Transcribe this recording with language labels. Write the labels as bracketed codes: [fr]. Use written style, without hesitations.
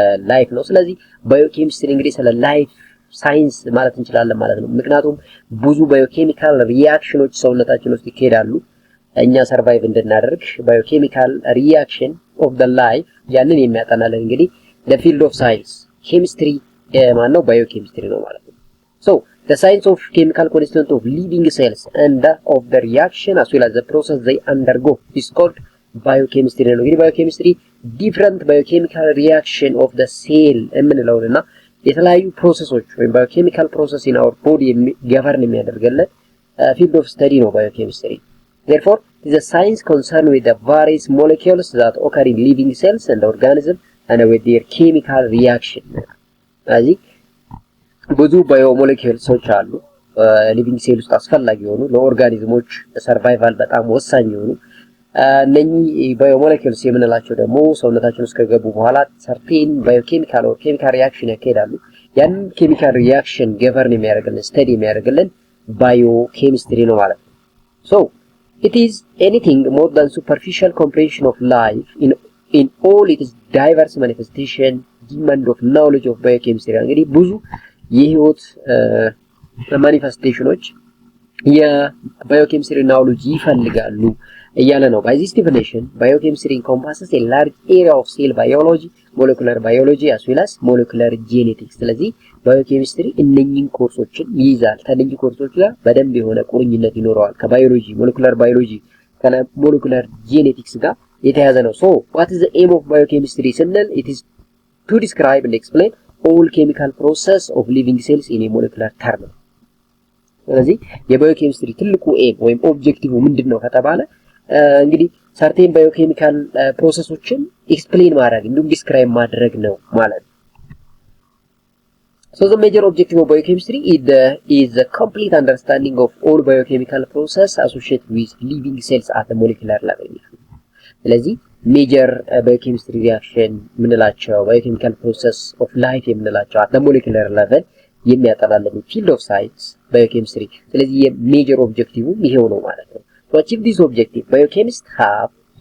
[am] ላይፍ ነው። ስለዚህ ባዮኬሚስትሪ እንግዲህ ስለ ላይፍ ሳይንስ ማለት እንችላለን ማለት ነው። ምክንያቱም ብዙ ባዮኬሚካል ሪአክሽኖች ሰውነታችን ውስጥ ይካሄዳሉ እኛ ሰርቫይቭ እንድናደርግ። ባዮኬሚካል ሪአክሽን ኦፍ ዘ ላይፍ ያንን የሚያጠናልን እንግዲህ [en] the field of science [am] ኬሚስትሪ ማን ነው? ባዮኬሚስትሪ ነው ማለት ነው። [en] so the science of chemical constituent of living cells and of the reaction as well as the process they undergo is called biochemistry [am] ነው። እንግዲህ ባዮኬሚስትሪ [en] different biochemical reaction of the cell [am] የምንለውንና የተለያዩ ፕሮሰሶች ወይም [en] biochemical process in our body [am] ገቨርን የሚያደርገልን [en] field of study [am] ነው ባዮኬሚስትሪ። [en] Therefore, it is a science concerned with the various molecules that occur in living cells and organisms and with their chemical reaction. [am] ስለዚህ ብዙ ባዮሞሌኪውልሶች አሉ ሊቪንግ ሴል ውስጥ አስፈላጊ የሆኑ ለኦርጋኒዝሞች ሰርቫይቫል በጣም ወሳኝ የሆኑ እነኚህ ባዮሞሌኪውልስ የምንላቸው ደግሞ ሰውነታችን ውስጥ ከገቡ በኋላ ሰርቴን ባዮኬሚካል ኦር ኬሚካል ሪአክሽን ያካሂዳሉ። ያን ኬሚካል ሪአክሽን ገቨርን የሚያደርግልን ስተዲ የሚያደርግልን ባዮኬሚስትሪ ነው ማለት ነው። [en] So it is anything more than superficial comprehension of life in all its diverse manifestation, demand of knowledge of biochemistry. [am] እንግዲህ ብዙ የህይወት ማኒፌስቴሽኖች የባዮኬሚስትሪ ናውሌጅ ይፈልጋሉ እያለ ነው። [en] By this definition, biochemistry encompasses a large area of cell biology, molecular biology as well as molecular genetics. [am] ስለዚህ ባዮኬሚስትሪ እነኚህን ኮርሶችን ይይዛል። ከነኚህ ኮርሶች ጋር በደንብ የሆነ ቁርኝነት ይኖረዋል። ከባዮሎጂ ሞለኩላር ባዮሎጂ ከሞለኩላር ጄኔቲክስ ጋር የተያዘ ነው። [en] so what is the aim of biochemistry [am] ስንል [en] it is to describe and explain all chemical process of living cells in a molecular term። [am] ስለዚህ የባዮኬሚስትሪ ትልቁ ኤም ወይም ኦብጀክቲቭ ምንድነው ከተባለ እንግዲህ ሰርቴን ባዮኬሚካል ፕሮሰሶችን ኤክስፕሌን ማድረግ እንዲሁም ዲስክራይብ ማድረግ ነው ማለት ነው። [en] So the major objective of biochemistry is the complete understanding of all biochemical process associated with living cells at the molecular level. [am] ስለዚህ ሜጀር ባዮኬሚስትሪ ሪአክሽን ምንላቸው ባዮኬሚካል ፕሮሰስ ኦፍ ላይፍ የምንላቸው [en] at the molecular level [am] የሚያጠናልን field of science biochemistry። ስለዚህ የሜጀር ኦብጀክቲቭ ይሄው ነው ማለት ነው። To achieve this objective, biochemists have